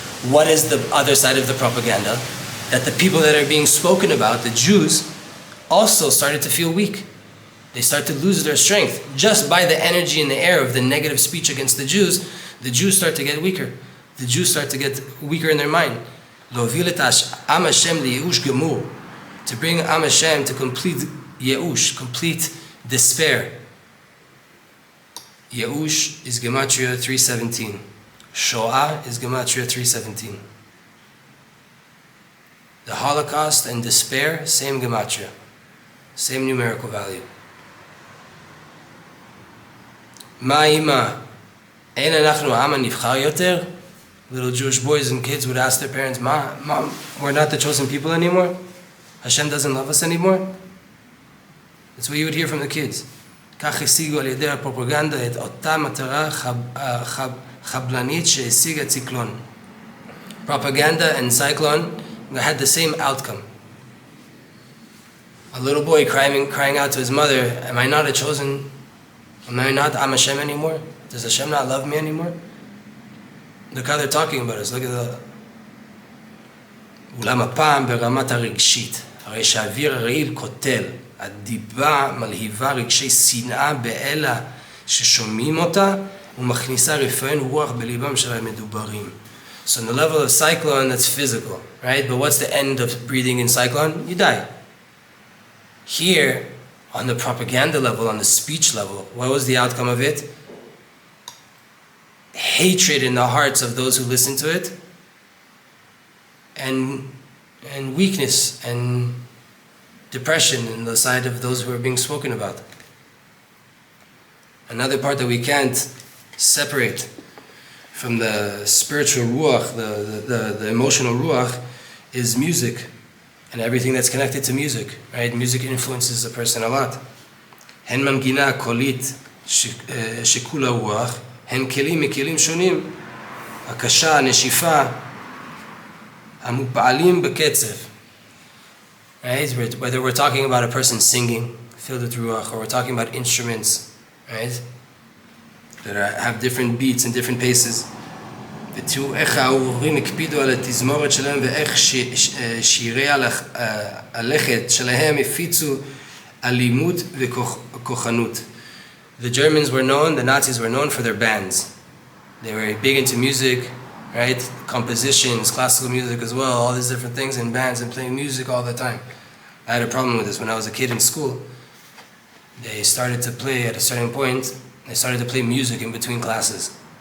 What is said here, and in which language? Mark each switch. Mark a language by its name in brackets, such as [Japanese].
[English] What is the other side of the propaganda? That the people that are being spoken about, the Jews, also started to feel weak. They start to lose their strength. Just by the energy in the air of the negative speech against the Jews start to get weaker. The Jews start to get weaker in their mind. [Hebrew] להוביל את עם השם לייאוש גמור. [English] To bring Am Hashem to complete ייאוש, complete despair. ייאוש is Gematria 317. Shoah is Gematria 317. The Holocaust and despair, same Gematria, same numerical value. [Hebrew] מה אימא? אין אנחנו העם הנבחר יותר? [English] Little Jewish boys and kids would ask their parents, Mom, we're not the chosen people anymore? Hashem doesn't love us anymore? That's what you would hear from the kids. [Hebrew] כך השיגו על ידי הפרופגנדה את אותה מטרה חבלנית שהשיג הציקלון. [English] Propaganda and cyclone had the same outcome. A little boy crying out to his mother, am I not a chosen? Am I not Am Hashem anymore? Does Hashem not love me anymore? Look how they're talking about us. Look at the... [Hebrew] אולם הפעם ברמת הרגשית, הרי שהאוויר הרעיל קוטל, הדיבה מלהיבה רגשי שנאה באלה ששומעים אותה, ומכניסה רפאין רוח בליבם של המדוברים. [English] So on the level of cyclone, that's physical, right? But what's the end of breathing in cyclone? You die. Here, on the propaganda level, on the speech level, what was the outcome of it? Hatred in the hearts of those who listen to it, and weakness and depression in the side of those who are being spoken about. Another part that we can't separate from the spiritual ruach, the emotional ruach, is music and everything that's connected to music, right? Music influences a person a lot. [Hebrew] הן מנגינה קולית שכולה רוח, הן כלים מכלים שונים, הקשה, הנשיפה, המופעלים בקצב. [English] Right? Whether we're talking about a person singing, filled with ruach, or we're talking about instruments, right? That have different beats and different paces. [Hebrew] ותראו איך ההורים הקפידו על התזמורת שלהם ואיך שירי הלכת שלהם הפיצו אלימות וכוחנות. [English] The Germans were known, the Nazis were known for their bands. They were big into music, right? Compositions, classical music as well, all these different things in bands and playing music all the time. I had a problem with this when I was a kid in school. They started to play at a certain point, they started to play music in between classes.